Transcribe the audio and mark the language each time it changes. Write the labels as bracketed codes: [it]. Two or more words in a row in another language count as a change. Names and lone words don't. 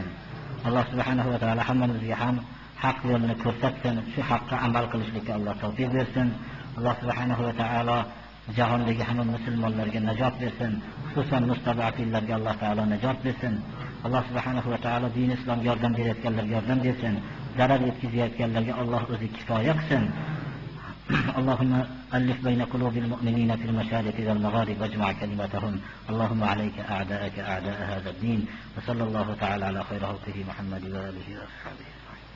[uz] Alloh [ar] سبحانه وتعالى [uz] hammamizga ham haq yo'lni ko'rsatsin, shu haqqa amal qilishlikka Alloh tavfiq bersin. Alloh [ar] سبحانه وتعالى [uz] jahondagi hamma musulmonlarga najot bersin, xususan mustadafillarga Alloh taolo najot bersin. Alloh [ar] سبحانه وتعالى [uz] din islomga yordam berayotganlarga yordam bersin, zarar yetkazayotganlarga Alloh o'zi kifoya qilsin. [ar] اللهم ألف بين قلوب المؤمنين في المشارق والمغارب واجمع كلمتهم. اللهم عليك أعداءك أعداء هذا الدين. وصلى الله تعالى على خير خلقه محمد وآله وأصحابه.